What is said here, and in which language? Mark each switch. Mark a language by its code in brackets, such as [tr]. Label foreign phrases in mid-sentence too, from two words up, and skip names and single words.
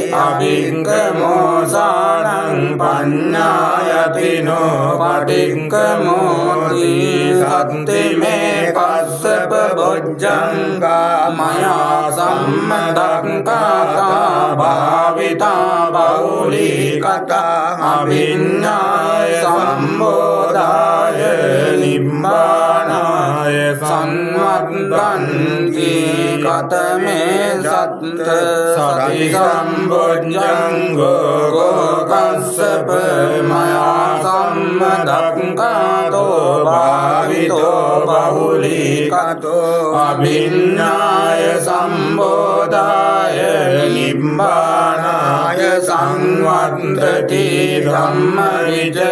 [pi] අභික්ඛමෝසානං පඤ්ඤායතිනෝ පටික්ඛමෝති සත්තිමේ කස්සප බොජ්ජංගා මයා සම්මදක්ඛාතා භාවිතා බෞලී කතා අභිඤ්ඤාය සම්බෝධාය නිබ්බානාය සංවත්තන්ති කතමේ සත්ත සති සම්බොජ්ජංගෝ කස්සප මයා සම්මදක්ඛාතෝ භාවිතෝ බහුලී කතෝ අභිඤ්ඤාය සම්බෝධාය නිබ්බානාය සංවත්තති ධම්ම විජය